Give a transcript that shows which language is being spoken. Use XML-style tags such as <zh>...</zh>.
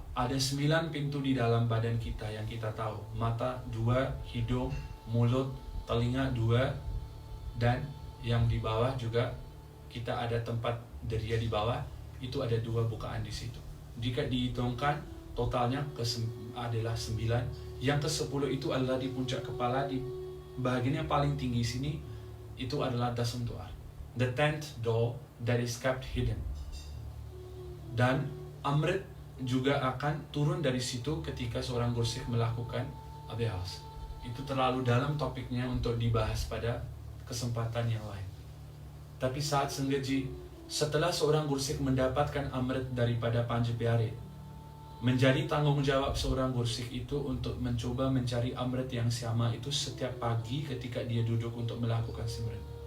<id>ada 9 pintu di dalam badan kita yang kita tahu. Mata 2, hidung, mulut, telinga 2, dan yang di bawah juga kita ada tempat deria di bawah, itu ada 2 bukaan di situ. Jika dihitungkan totalnya adalah 9. Yang ke-10 itu adalah di puncak kepala, di bagian yang paling tinggi sini, itu adalah dasam doa.</id> <en>The 10th door that is kept hidden.</en> <id>Dan Amrit juga akan turun dari situ ketika seorang gursik melakukan abhyas. Itu terlalu dalam topiknya untuk dibahas pada kesempatan yang lain. Tapi saat Senggeji, setelah seorang gursik mendapatkan Amrit daripada Panca Pyare, menjadi tanggung jawab seorang gursik itu untuk mencoba mencari Amrit yang sama itu setiap pagi ketika dia duduk untuk melakukan simran.</id>